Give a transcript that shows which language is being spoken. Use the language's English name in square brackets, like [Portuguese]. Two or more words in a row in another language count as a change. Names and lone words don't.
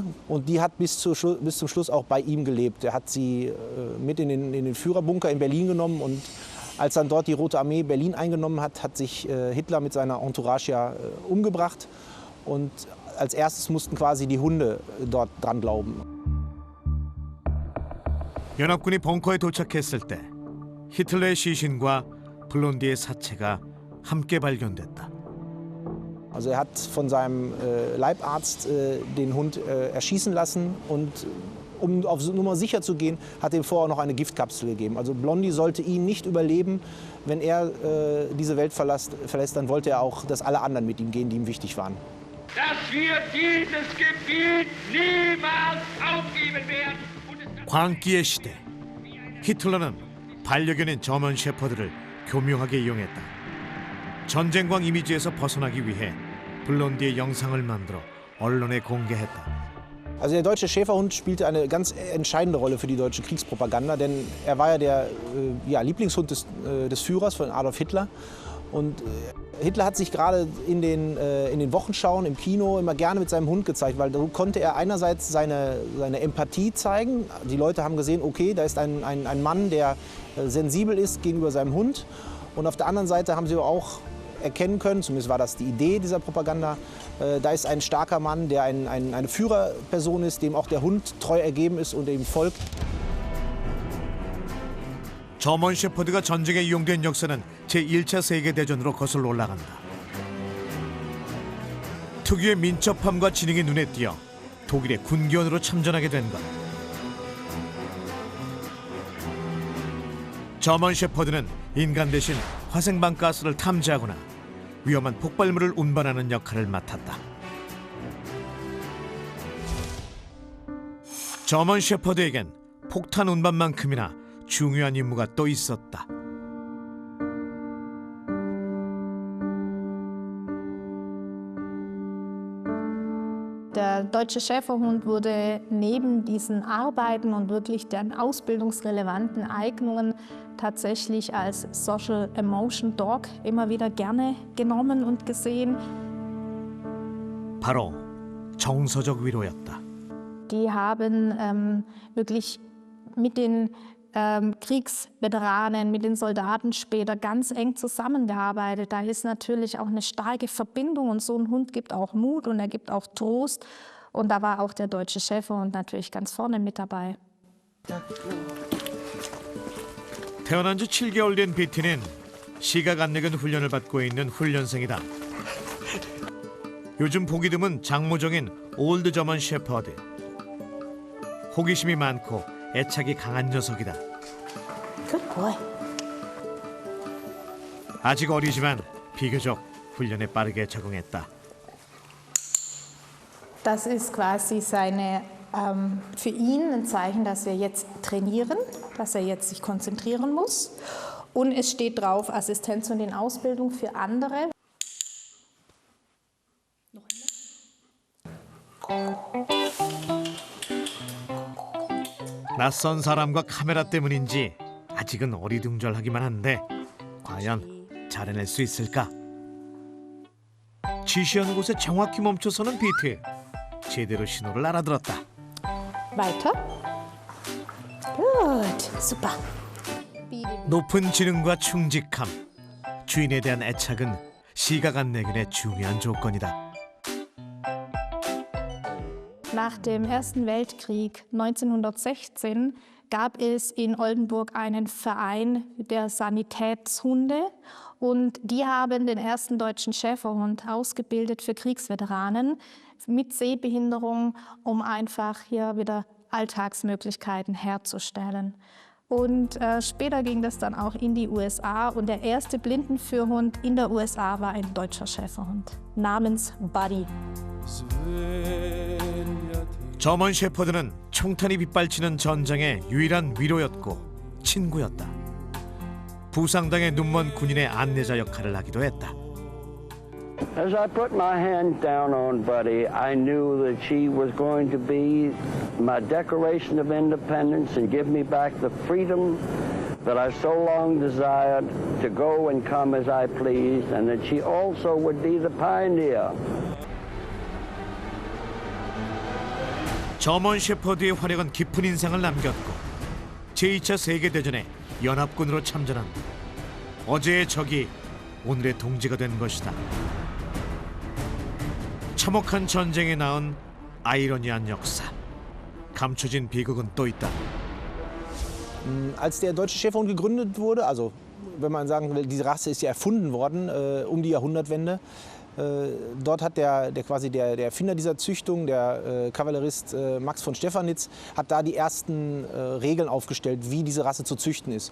[German] Und die hat bis zum Schluss auch bei ihm gelebt. Er hat sie mit in den Führerbunker in Berlin genommen. Und als dann dort die Rote Armee Berlin eingenommen hat, hat sich Hitler mit seiner Entourage ja umgebracht. Und als erstes mussten quasi die Hunde dort dran glauben. [Korean] 연합군이 벙커에 도착했을 때 히틀러의 시신과 블론디의 사체가 함께 발견됐다. [German] Also er hat von seinem Leibarzt den Hund erschießen lassen und um auf Nummer sicher zu gehen, hat er ihm vorher noch eine Giftkapsel gegeben. Also Blondie sollte ihn nicht überleben. Wenn er diese Welt verlässt, dann wollte er auch, dass alle anderen mit ihm gehen, die ihm wichtig waren. Dass wir dieses Gebiet niemals aufgeben werden. [Korean] 광기의 시대. 히틀러는 반려견인 저먼 셰퍼드를 교묘하게 이용했다. 전쟁광 이미지에서 벗어나기 위해 블론디의 영상을 만들어 언론에 공개했다. [German] Also der deutsche Schäferhund spielte eine ganz entscheidende Rolle für die deutsche Kriegspropaganda, denn er war ja der Lieblingshund des Führers von Adolf Hitler. Und Hitler hat sich gerade in den Wochenschauen im Kino immer gerne mit seinem Hund gezeigt, weil da konnte er einerseits seine Empathie zeigen. Die Leute haben gesehen, okay, da ist ein Mann, der sensibel ist gegenüber seinem Hund. Und auf der anderen Seite haben sie auch erkennen können, zumindest war das die Idee dieser Propaganda, da ist ein starker Mann, der eine Führerperson ist, dem auch der Hund treu ergeben ist und ihm folgt. [Korean] 저먼 셰퍼드가 전쟁에 이용된 역사는 제1차 세계대전으로 거슬러 올라간다. 특유의 민첩함과 지능이 눈에 띄어 독일의 군견으로 참전하게 된 것. 저먼 셰퍼드는 인간 대신 화생방 가스를 탐지하거나 위험한 폭발물을 운반하는 역할을 맡았다. 저먼 셰퍼드에겐 폭탄 운반만큼이나 중요한 임무가 또 있었다. [German] Der deutsche Schäferhund wurde neben diesen Arbeiten und wirklich den ausbildungsrelevanten Eignungen tatsächlich als [English] Social Emotion Dog [German] immer wieder gerne genommen und gesehen. [Korean] 바로 정서적 위로였다. [German] Die haben wirklich mit den Kriegsveteranen, mit den Soldaten später ganz eng zusammengearbeitet. Da ist natürlich auch eine starke Verbindung und so ein Hund gibt auch Mut und er gibt auch Trost. Und da war auch der deutsche Schäferhund natürlich ganz vorne mit dabei. [Korean] 태어난 지 7개월 된 비티는 시각 안 늙은 훈련을 받고 있는 훈련생이다. 요즘 보기 드문 장모종인 올드 저먼 셰퍼드. 호기심이 많고 애착이 강한 녀석이다. [English] Good boy. [Korean] 아직 어리지만 비교적 훈련에 빠르게 적응했다. [German] Das ist quasi für ihn ein Zeichen, dass wir jetzt trainieren, dass er jetzt sich konzentrieren muss. Und es steht drauf Assistenz und in Ausbildung für andere. [Korean] 낯선 사람과 카메라 때문인지 아직은 어리둥절하기만 한데 과연 잘해낼 수 있을까? 지시한 곳에 정확히 멈춰서는 비트. 제대로 신호를 알아들었다. [German] Weiter. Gut, super. [Korean] 높은 지능과 충직함, 주인에 대한 애착은 시가간내균의 중요한 조건이다. [German] Nach dem Ersten Weltkrieg 1916 gab es in Oldenburg einen Verein der Sanitätshunde und die haben den ersten deutschen Schäferhund ausgebildet für Kriegsveteranen mit Sehbehinderung, um einfach hier wieder Alltagsmöglichkeiten herzustellen. Und später ging das dann auch in die USA und der erste Blindenführhund in der USA war ein deutscher Schäferhund namens Buddy. [Korean] 저먼 셰퍼드는 총탄이 빗발치는 전장의 유일한 위로였고 친구였다. 부상당해 눈먼 군인의 안내자 역할을 하기도 했다. [English] As I put my hand down on Buddy, I knew that she was going to be my Declaration of Independence and give me back the freedom that I so long desired to go and come as I pleased, and that she also would be the pioneer. [Korean] 저먼 셰퍼드의 활약은 깊은 인상을 남겼고 제2차 세계대전에 연합군으로 참전한 어제의 적이 오늘의 동지가 된 것이다. 참혹한 전쟁에 낳은 아이러니한 역사. 감춰진 비극은 또 있다. [German] Als der deutsche Schäferhund gegründet wurde, also wenn man sagen will, diese Rasse ist ja erfunden worden um die Jahrhundertwende. Dort hat der Erfinder dieser Züchtung, der Kavallerist Max von Stephanitz, hat da die ersten Regeln aufgestellt, wie diese Rasse zu züchten ist.